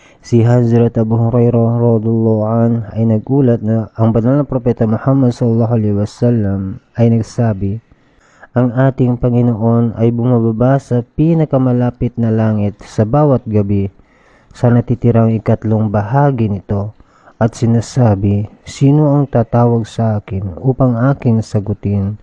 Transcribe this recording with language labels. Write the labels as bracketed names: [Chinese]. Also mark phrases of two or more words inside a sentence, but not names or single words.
[Filipino] Si Hazrat Abu Hurairah [Arabic] رضي الله عنه [Filipino] ay nagulat na ang banal na propeta Muhammad [Arabic] صلى الله عليه وسلم [Filipino] ay nagsabi, ang ating Panginoon ay bumababa sa pinakamalapit na langit sa bawat gabi sa natitirang ikatlong bahagi nito at sinasabi, sino ang tatawag sa akin upang aking sagutin?